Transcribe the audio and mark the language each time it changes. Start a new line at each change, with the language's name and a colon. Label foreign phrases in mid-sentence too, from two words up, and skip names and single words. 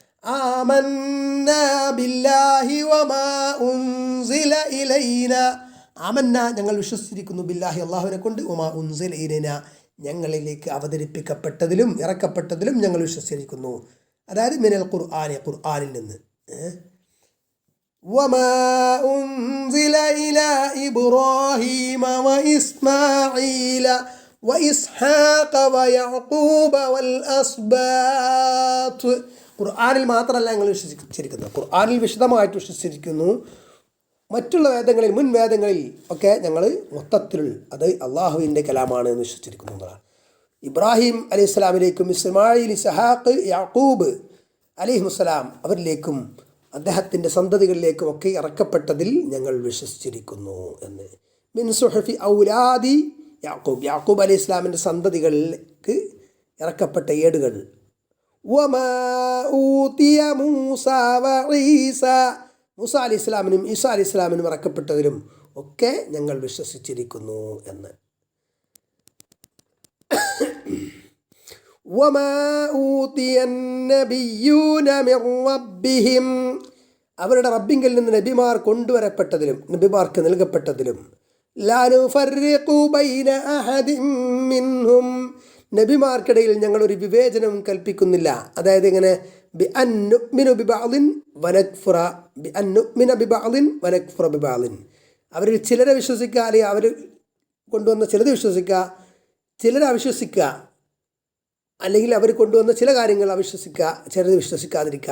Arabic: آمنا بالله وما أنزل إلينا
Malayalam: ആമന്ന ഞങ്ങൾ വിശ്വസിച്ചിരിക്കുന്നു ബില്ലാഹി അള്ളാഹുവിനെ കൊണ്ട്
Arabic: وما أنزل إلينا
Malayalam: ഞങ്ങളിലേക്ക് അവതരിപ്പിക്കപ്പെട്ടതിലും ഇറക്കപ്പെട്ടതിലും ഞങ്ങൾ വിശ്വസിച്ചിരിക്കുന്നു. അതായത് മിനൽ ഖുർആനിൽ നിന്ന്.
Arabic: وما أنزل إلى إبراهيم وإسماعيل وإسحاق ويعقوب والأسباط.
Malayalam: ഖുർആനിൽ മാത്രമല്ല ഞങ്ങൾ വിശ്വസിച്ചിരിക്കുന്നത്, ഖുർആനിൽ വിശദമായിട്ട് വിശ്വസിച്ചിരിക്കുന്നു. മറ്റുള്ള വേദങ്ങളിൽ, മുൻ വേദങ്ങളിൽ ഒക്കെ ഞങ്ങൾ മൊത്തത്തിൽ അത് അള്ളാഹുവിൻ്റെ കലാമാണ് എന്ന് വിശ്വസിച്ചിരിക്കുന്നു എന്നതാണ്. ഇബ്രാഹിം അലൈഹി സ്വലാമിലേക്കും ഇസ്മായിൽ, ഇസ്ഹാഖ്, യാക്കൂബ് അലൈഹിമുസ്സലാം അവരിലേക്കും അദ്ദേഹത്തിൻ്റെ സന്തതികളിലേക്കും ഒക്കെ ഇറക്കപ്പെട്ടതിൽ ഞങ്ങൾ വിശ്വസിച്ചിരിക്കുന്നു എന്ന്.
Arabic: من صحف أولاد يعقوب,
Malayalam: യാക്കൂബ് അലൈഹി ഇസ്ലാമിൻ്റെ സന്തതികളിലേക്ക് ഇറക്കപ്പെട്ട ഏടുകൾ.
Arabic: وما أوتي موسى وعيسى,
Malayalam: മൂസ അലൈഹി ഇസ്ലാമിനും ഈസ അലൈഹി ഇസ്ലാമിനും ഇറക്കപ്പെട്ടതിലും ഒക്കെ ഞങ്ങൾ വിശ്വസിച്ചിരിക്കുന്നു എന്ന്.
Arabic: وما أوتي النبيون من ربهم,
Malayalam: അവരുടെ റബ്ബിങ്കിൽ നിന്ന് നബിമാർ കൊണ്ടുവരപ്പെട്ടതിലും നബിമാർക്ക് നൽകപ്പെട്ടതിലും.
Arabic: لا نفرق بين أحد منهم,
Malayalam: നബിമാർക്കിടയിൽ ഞങ്ങളൊരു വിവേചനം കൽപ്പിക്കുന്നില്ല. അതായത് ഇങ്ങനെ
Arabic: ب أن نؤمن ببعض ونكفر ب أن نؤمن ببعض ونكفر ببعض,
Malayalam: അവരിൽ ചിലരെ വിശ്വസിക്കുക, അല്ലെങ്കിൽ അവർ കൊണ്ടുവന്ന ചിലത് വിശ്വസിക്കുക, ചിലരെ അവിശ്വസിക്കുക, അല്ലെങ്കിൽ അവർ കൊണ്ടുവന്ന ചില കാര്യങ്ങൾ അവിശ്വസിക്കുക, ചിലത് വിശ്വസിക്കാതിരിക്കുക.